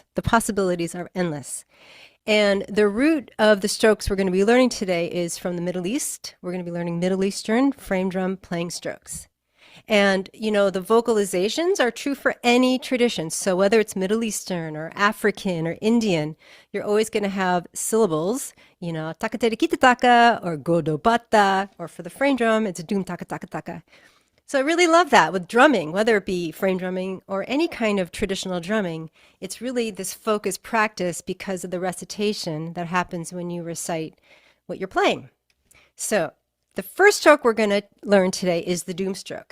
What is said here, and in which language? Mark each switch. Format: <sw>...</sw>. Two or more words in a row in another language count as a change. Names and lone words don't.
<en>The possibilities are endless. And the root of the strokes we're going to be learning today is from the Middle East. We're going to be learning Middle Eastern frame drum playing strokes. And, you know, the vocalizations are true for any tradition. So whether it's Middle Eastern or African or Indian, you're always going to have syllables, you know, taka tere kita taka or godo bata, or for the frame drum, it's doom taka taka taka. So I really love that with drumming, whether it be frame drumming or any kind of traditional drumming. It's really this focused practice because of the recitation that happens when you recite what you're playing. So the first stroke we're going to learn today is the doom stroke.</en>